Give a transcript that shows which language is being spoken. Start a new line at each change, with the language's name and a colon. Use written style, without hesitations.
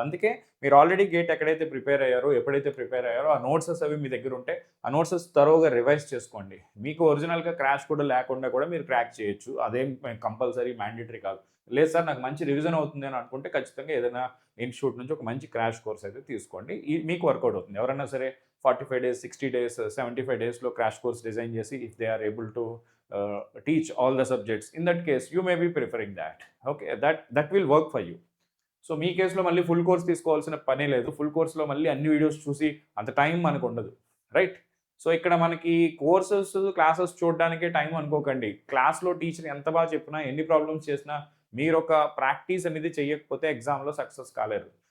Telugu: అందుకే మీరు already gate ఎక్కడైతే ప్రిపేర్ అయ్యారో, ఎప్పుడైతే ప్రిపేర్ అయ్యారో ఆ నోట్సెస్ అవి మీ దగ్గర ఉంటే ఆ నోట్సెస్ తరోగా రివైజ్ చేసుకోండి. మీకు ఒరిజినల్గా క్రాష్ కూడా లేకుండా కూడా మీరు క్రాక్ చేయొచ్చు. అదేం కంపల్సరీ మ్యాండేటరీ కాదు. లేదు సార్ నాకు మంచి రివిజన్ అవుతుంది అని అనుకుంటే ఖచ్చితంగా ఏదైనా ఇన్స్టిట్యూట్ నుంచి ఒక మంచి క్రాష్ కోర్స్ అయితే తీసుకోండి. మీకు వర్కౌట్ అవుతుంది. ఎవరైనా సరే 45 days, 60 days, 75 daysలో crash course design చేసి
English: If they are able to teach all the subjects, in that case you may be preferring that. Okay, that will work for you.
Telugu: So మీ కేసులో మళ్ళీ full course తీసుకోవాల్సిన పనే లేదు. Full కోర్స్లో మళ్ళీ అన్ని videos చూసి అంత టైం మనకు ఉండదు, రైట్? సో ఇక్కడ మనకి కోర్సెస్ క్లాసెస్ చూడడానికే టైం అనుకోకండి. క్లాస్లో టీచర్ ఎంత బాగా చెప్పినా, ఎన్ని ప్రాబ్లమ్స్ చేసినా మీరు ఒక ప్రాక్టీస్ అనేది చేయకపోతే ఎగ్జామ్లో సక్సెస్ కాలేరు.